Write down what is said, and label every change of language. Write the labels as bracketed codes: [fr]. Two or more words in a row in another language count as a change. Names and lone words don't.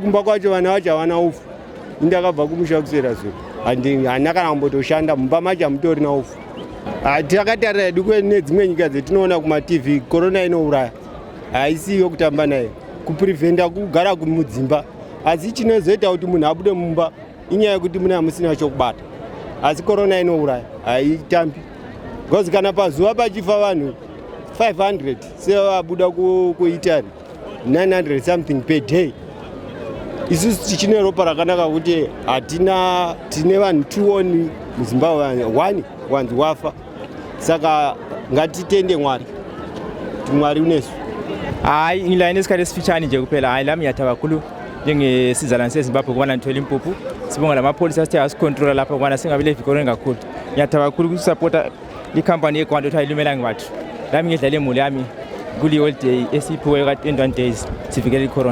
[sn] kumba kwacho vana vacho havana ufu indakabva kumusha kusera zuro handina kana kumbotoshanda mumba macho hamutorina ufu takatarira dukwe nedzimwe nyika dzetinoona kumatv korona inouraya haisiyo kutamba nayo kupreventa kugara mudzimba asi chinozoita kuti munhu abude mumba inyaya yekuti muna musina chokubata asi corona inouraya haitambi because kana pazuva pachifa vanhu 500 sevabuda kuitari 900 [en] something per day [sn] isusu tichine ropa rakanaka kuti hatina tine vanhu 2 oni muzimbabwe 1 wanzi wafa saka ngatitende mwari kuti mwari unesu [nd] hayi ngilayini isikhathi esifitshane nje kuphela hayi lami ngiyatha kakhulu njengesizalwane sezimbabwe kubana ngithole impuphu sibonga lamapholisa asithe asicontrola lapha kubana singabi levikorweni kakhulu ngiyatha kakhulu ukusupporta ikhampani yeGwanda ukuthi ayilumelanga bathu lami ngidlala imuli yami kuli-holiday esiyiphiwe ka-21 days sivikele icorona